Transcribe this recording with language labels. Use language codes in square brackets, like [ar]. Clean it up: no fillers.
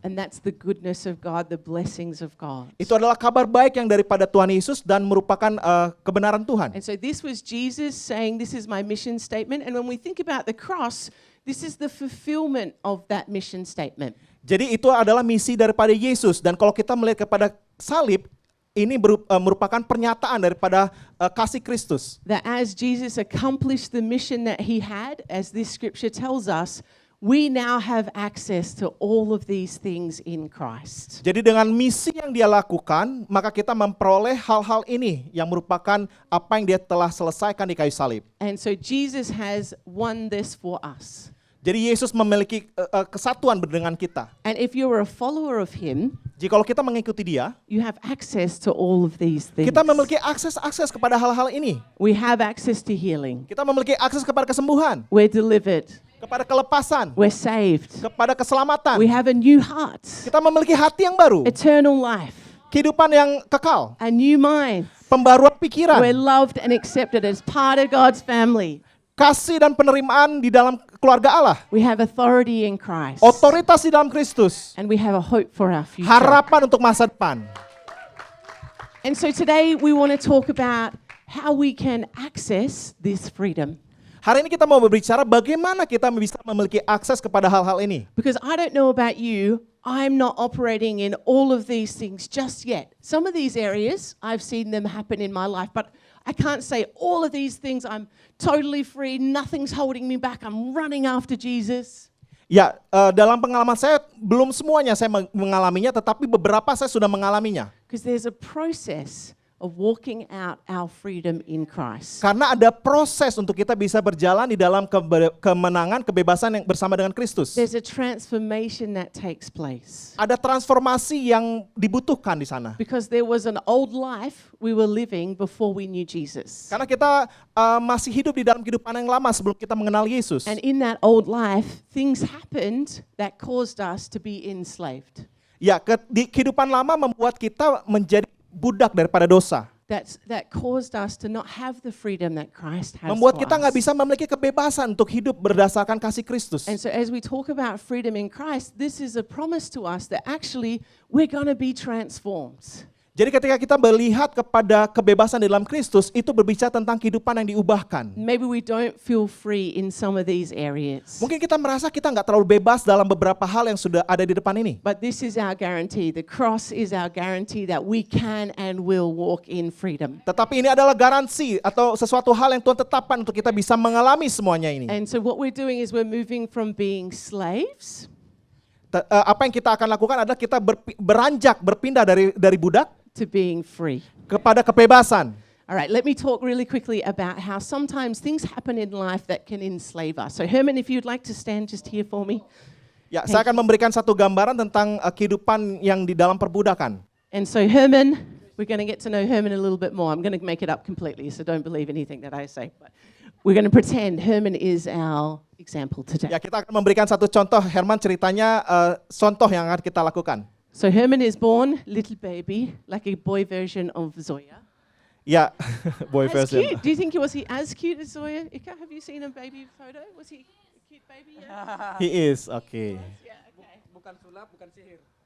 [en] And that's the goodness of God, the blessings of God. [id] Itu adalah kabar baik yang daripada Tuhan Yesus dan merupakan kebenaran Tuhan. [en] And so this was Jesus saying, this is my mission statement. And when we think about the cross, this is the fulfillment of that mission statement. [id] Jadi itu adalah misi daripada Yesus. Dan kalau kita melihat kepada salib, ini merupakan pernyataan daripada kasih Kristus. [en] That as Jesus accomplished the mission that he had, as this scripture tells us, we now have access to all of these things in Christ. [id] Jadi dengan misi yang dia lakukan, maka kita memperoleh hal-hal ini yang merupakan apa yang dia telah selesaikan di kayu salib. [en] And so Jesus has won this for us. [id] Jadi Yesus memiliki kesatuan dengan kita. [en] And if you're a follower of him, [id] jikalau kita mengikuti dia, [en] you have access to all of these things. [id] kita memiliki akses kepada hal-hal ini. [en] We have access to healing. [id] Kita memiliki akses kepada kesembuhan, [en] We're delivered. [id] kepada kelepasan, [en] We're saved. [id] kepada keselamatan. [en] We have a new heart, [id] Kita memiliki hati yang baru, [en] eternal life, [id] kehidupan yang kekal, [en] a new mind. [id] pembaruan pikiran, [en] We're loved and accepted as part of God's family. [id] kasih dan penerimaan di dalam keluarga Allah, [en] We have authority in Christ. [id] otoritas di dalam Kristus, [en] And we have a hope for our future. [id] harapan untuk masa depan. [en] And so today we want to talk about how we can access this freedom. [id] Hari ini kita mau berbicara bagaimana kita bisa memiliki akses kepada hal-hal ini. [en] Because I don't know about you, I'm not operating in all of these things just yet. Some of these areas, I've seen them happen in my life, but I can't say all of these things, I'm totally free, nothing's holding me back, I'm running after Jesus. [id] Ya, dalam pengalaman saya belum semuanya saya mengalaminya, tetapi beberapa saya sudah mengalaminya. [en] Because there's a process of walking out our freedom in Christ. [id] Karena ada proses untuk kita bisa berjalan di dalam kemenangan, kebebasan yang bersama dengan Kristus. [en] There's a transformation that takes place. [id] Ada transformasi yang dibutuhkan di sana. [en] Because there was an old life we were living before we knew Jesus. [id] Karena kita masih hidup di dalam kehidupan yang lama sebelum kita mengenal Yesus. [en] And in that old life, things happened that caused us to be enslaved. [id] Ya, di kehidupan lama membuat kita menjadi budak daripada dosa. [en] That caused us to not have the freedom that Christ has [id] Membuat kita nggak [en] us. [id] bisa memiliki kebebasan untuk hidup berdasarkan kasih Kristus. [en] And so as we talk about freedom in Christ, this is a promise to us that actually we're going to be transformed. [id] Jadi ketika kita melihat kepada kebebasan di dalam Kristus, itu berbicara tentang kehidupan yang diubahkan. [en] Maybe we don't feel free in some of these areas. [id] Mungkin kita merasa kita nggak terlalu bebas dalam beberapa hal yang sudah ada di depan ini. [en] But this is our guarantee. The cross is our guarantee that we can and will walk in freedom. [id] Tetapi ini adalah garansi atau sesuatu hal yang Tuhan tetapkan untuk kita bisa mengalami semuanya ini. [en] And so what we're doing is we're moving from being slaves [id] Apa yang kita akan lakukan adalah kita berpindah dari budak [en] to being free. [id] kepada kebebasan. [en] All right, let me talk really quickly about how sometimes things happen in life that can enslave us. So Herman, if you'd like to stand just here for me. [id] Ya, saya akan memberikan satu gambaran tentang kehidupan yang di dalam perbudakan. [en] And so Herman, we're going to get to know Herman a little bit more. I'm going to make it up completely, so don't believe anything that I say. But we're going to pretend Herman is our example today. [id] Ya, kita akan memberikan satu contoh. Herman ceritanya contoh yang akan kita lakukan. [en] So Herman is born, little baby, like a boy version of Zoya. [id] Ya, [en] boy As version. cute. Do you think was he as cute as Zoya? Ika, have you seen a baby photo? Was he a cute baby? Yeah. He is, okay. Yeah, okay. [id] Bukan sulap, bukan sihir.